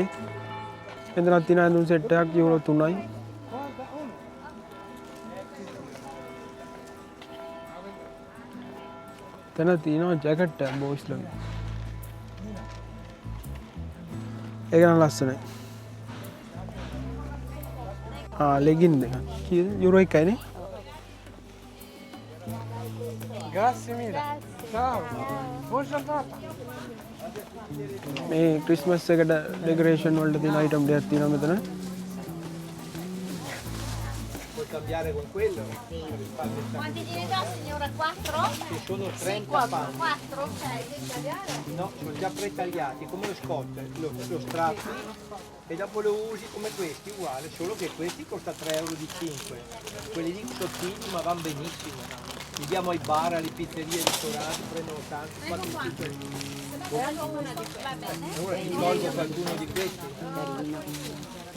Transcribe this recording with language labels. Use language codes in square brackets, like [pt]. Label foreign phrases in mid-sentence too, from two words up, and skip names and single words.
[si] එතනක් තියෙන ඇඳුම් සෙට් එකක් යුරෝ 3යි. එතන තියෙනවා ජැකට් එකක් බොයිස් ලගේ. ඒක නම් ලස්සනයි. ලෙගින් දෙක. කීයද? යුරෝ 1යි නේ. [it] Grazie mille. Ciao. Buona giornata. [si] මේ ක්‍රිස්මස් එකට ඩෙකරේෂන් වලට තියෙන අයිටම් දෙකක් තියෙනවා මෙතන. [it] Puoi cambiare con quello? Quanti gliene do signora? 4? Ci sono 30 pacchi. 4? Cioè, devi tagliare? No, sono già pretagliati, come lo scotch, lo strappi e dopo lo usi come questi, uguale, solo che questi costa 3 euro di 5. Quelli lì sottili ma vanno benissimo. Li diamo ai bar, alle pizzerie, ai ristoranti, prendono tanto. Quanti Una di va bene? ora ti tolgo qualcuno di questi.